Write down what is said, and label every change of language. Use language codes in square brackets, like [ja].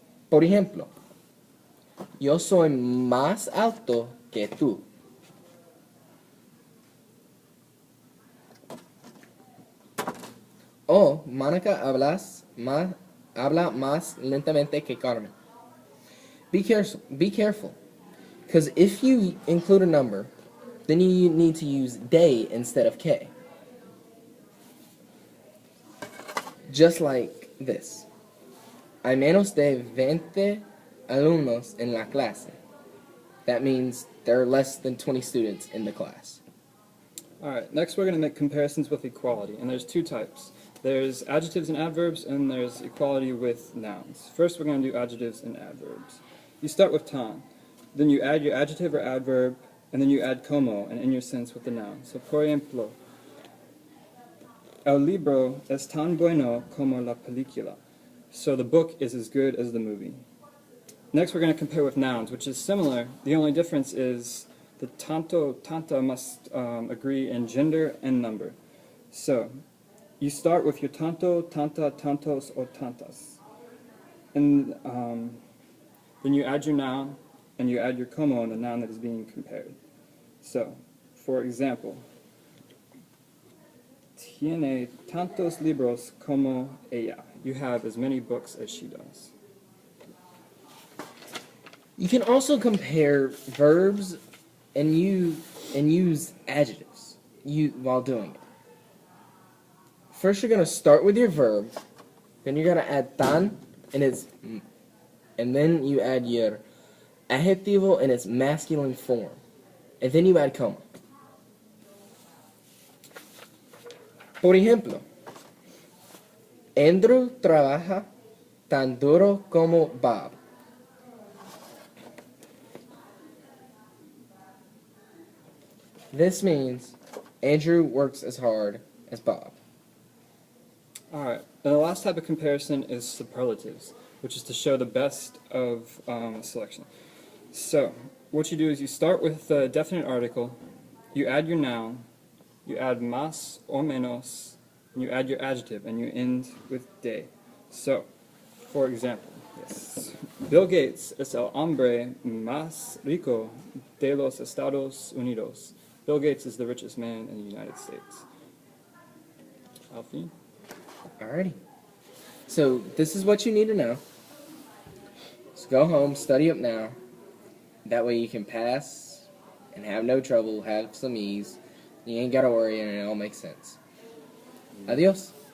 [es] Por ejemplo, yo soy más alto que tú. O Mónica habla más lentamente que Carmen. [en] Be careful, because if you include a number, then you need to use de instead of que. Just like this. [es] Hay menos de 20 alumnos en la clase. [en] That means there are less than 20 students in the class. Alright, next we're going to make comparisons with equality, and there's two types. There's adjectives and adverbs, and there's equality with nouns. First we're going to do adjectives and adverbs. You start with tan, then you add your adjective or adverb, and then you add como, and in your sentence with the noun. [es] So, por ejemplo, el libro es tan bueno como la película. [en] So the book is as good as the movie. Next we're going to compare with nouns, which is similar. The only difference is the tanto, tanta must agree in gender and number. So, you start with your tanto, tanta, tantos, or tantas. And then you add your noun, and you add your como on the noun that is being compared. So, for example, [es] tiene tantos libros como ella. [en] You have as many books as she does. You can also compare verbs and use adjectives while doing it. First, you're going to start with your verb, then you're going to add tan and then you add your adjetivo in its masculine form, and then you add como. [es] Por ejemplo, Andrew trabaja tan duro como Bob. [en] This means Andrew works as hard as Bob. Alright, and the last type of comparison is superlatives, which is to show the best of a selection. So, what you do is you start with the definite article, you add your noun, you add más o menos, and you add your adjective, and you end with de. So, for example, yes, [es] Bill Gates es el hombre más rico de los Estados Unidos. [en] Bill Gates is the richest man in the United States. Alfie? Alrighty. So this is what you need to know. So go home, study up now. That way you can pass and have no trouble, have some ease. You ain't got to worry and it all makes sense. Adios.